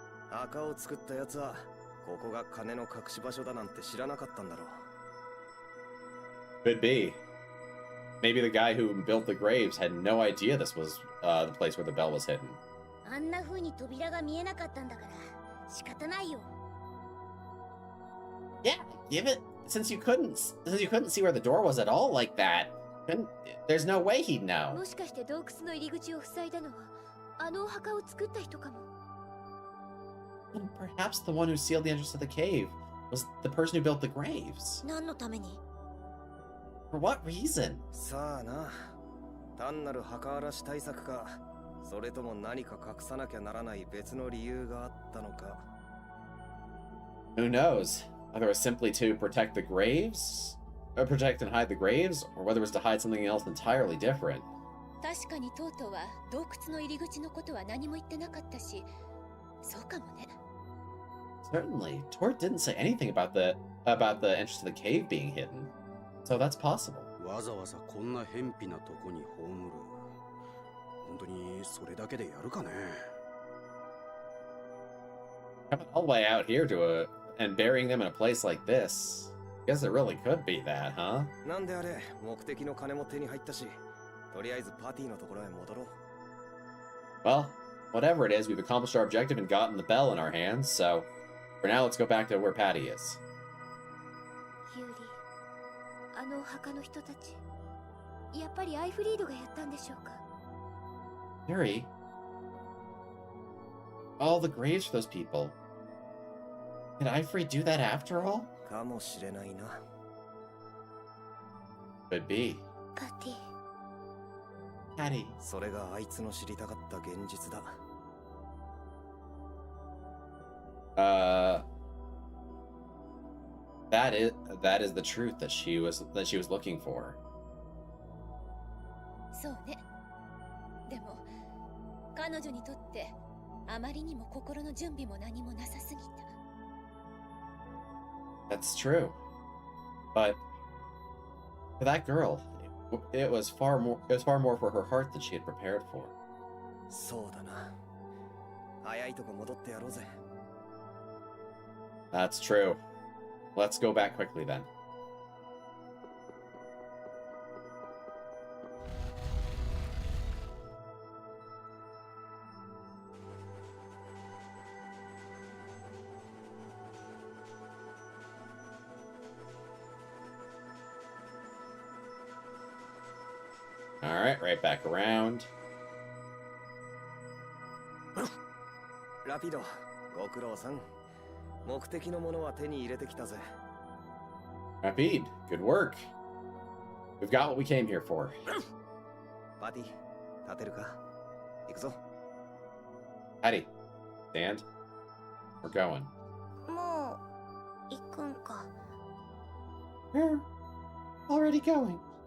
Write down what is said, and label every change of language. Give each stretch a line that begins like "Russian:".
Japanese: 墓を作ったやつはここが鐘の隠し場所だなんて知らなかったんだろう。
English: Could be. Maybe the guy who built the graves had no idea this was the place where the bell was hidden.
Japanese: あんな風に扉が見えなかったんだから仕方ないよ。
English: Yeah, since you couldn't see where the door was at all like that, there's no way he'd know.
Japanese: もしかして洞窟の入り口を塞いだのはあのお墓を作った人かも。
English: And perhaps the one who sealed the entrance to the cave was the person who built the graves.
Japanese: 何のために？
English: For what reason?
Japanese: さあな。単なる墓荒らし対策か、それとも何か隠さなきゃならない別の理由があったのか。
English: Who knows? Whether it was simply to protect the graves, or protect and hide the graves, or whether it was to hide something else entirely different.
Japanese: 確かにトートは洞窟の入り口のことは何も言ってなかったし、そうかもね。
English: Certainly, Tort didn't say anything about the entrance to the cave being hidden, so that's possible.
Japanese: わざわざこんな偏僻なとこに葬る。本当にそれだけでやるかね。
English: Coming all the way out here and burying them in a place like this. Guess it really could be that, huh?
Japanese: なんであれ、目的の金も手に入ったし、とりあえずパーティーのところへ戻ろう。
English: Well, whatever it is, we've accomplished our objective and gotten the bell in our hands, so for now, let's go back to where Patty is.
Japanese: ユーリ、あのお墓の人たち、やっぱりアイフリードがやったんでしょうか。
English: Yuri, all the graves for those people. Did Ifrey do that after all?
Japanese: かもしれないな。
English: Could be.
Japanese: パティ。
English: Patty.
Japanese: それがあいつの知りたかった現実だ。
English: That is the truth that she was looking for.
Japanese: そうね。でも彼女にとってあまりにも心の準備も何もなさすぎた。
English: That's true. But for that girl, it was far more for her heart than she had prepared for.
Japanese: そうだな。早いとこ戻ってやろうぜ。
English: That's true. Let's go back quickly then. Alright, right back around.
Japanese: ラピド、ご苦労さん。目的のものは手に入れてきたぜ。
English: Rapide, good work. We've got what we came here for.
Japanese: パティ、立てるか。行くぞ。
English: Patty, stand. We're going.
Japanese: もう行くんか。
English: We're already going.